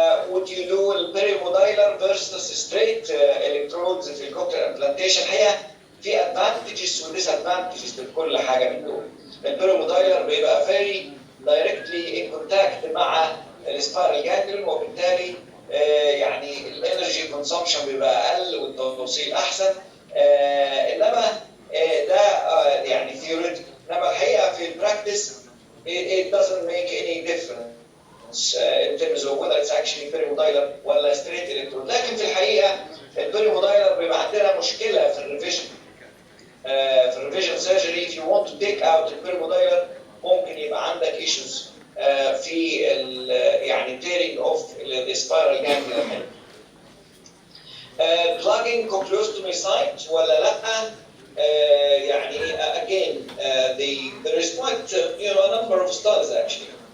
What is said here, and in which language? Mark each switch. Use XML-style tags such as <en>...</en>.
<en>Would you do البيريمودايلر versus straight electrodes في الكوكلير implantation؟</en> <ar>هي في</ar> <en>advantages و disadvantages</en> <ar>لكل حاجه من دول. البيريمودايلر بيبقى</ar> <en>very directly in contact</en> <ar>مع السبايرال جانجليون، وبالتالي يعني الانرجي كونسومشن بيبقى اقل والتوصيل احسن. انما ده يعني ثيوريتيكال، انما الحقيقه في البراكتس</ar> <en>it doesn't make any difference in terms of whether it's actually perimodiolar ولا straight electrode.</en> <ar>لكن في الحقيقه البيريمودايلر بيبقى عندنا مشكله في الريفيجن. في الريفيجن سيرجري</ar> <en>if you want to take out البيريمودايلر</en> <ar>ممكن يبقى عندك issues في يعني</ar> <en>tearing of the spiral ganglion. Plugging cochleostomy site</en> <ar>ولا لا؟ يعني</ar> <en>again there is quite a number of studies actually.</en>